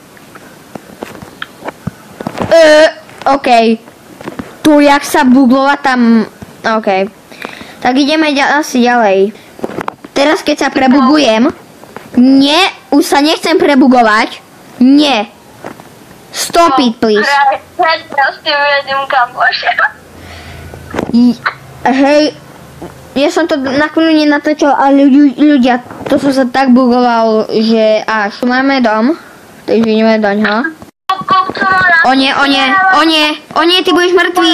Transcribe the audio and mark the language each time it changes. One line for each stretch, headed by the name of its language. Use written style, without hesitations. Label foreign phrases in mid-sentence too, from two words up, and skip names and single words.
Slovak: OK. Tu, jak sa buglovať tam... OK. Tak ideme asi ďalej. Teraz, keď sa prebugujem... Nie, už sa nechcem prebugovať. Nie.
English: Stop it, please.
Slovak: Proste uvedím kamoša. Hej, ja som to na chvíľu nenatočil, ale ľudia, to som sa tak bugoval, že až tu máme dom, takže ideme doňho. O nie, ty budeš mŕtvý.